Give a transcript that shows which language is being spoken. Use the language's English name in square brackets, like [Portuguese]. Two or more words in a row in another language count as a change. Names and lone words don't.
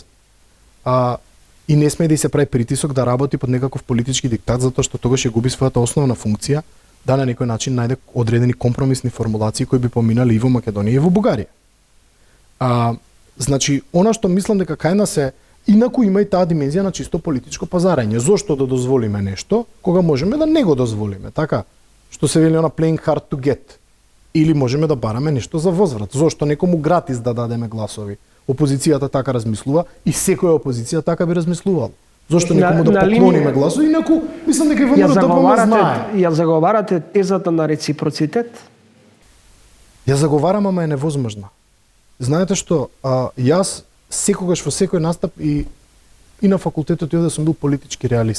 [Macedonian] И не сме да и се прави притисок да работи под некаков политички диктат, затоа што тогаш ќе губи својата основна функција да на некој начин најде одредени компромисни формулации кои би поминали и во Македонија и во Бугарија. Значи, она што мислам дека кај нас е, инаку има и таа димензија на чисто политичко пазарење. Зошто да дозволиме нешто, кога можеме да не го дозволиме, така? Што се вели она [English] playing hard to get. [Macedonian] Или можеме да бараме нешто за возврат. Зошто некому гратис да дадеме гласови? Опозицијата така размислува и секоја опозиција така би размислувала. Зошто некому да поклониме гласови, инаку мислам дека и ВМРО знае. Ја заговарате тезата на реципроцитет? Ја заговарам, ама е невозможна. Знаете што, јас секогаш во секој настап и на факултетот јас да сум бил политички реалист.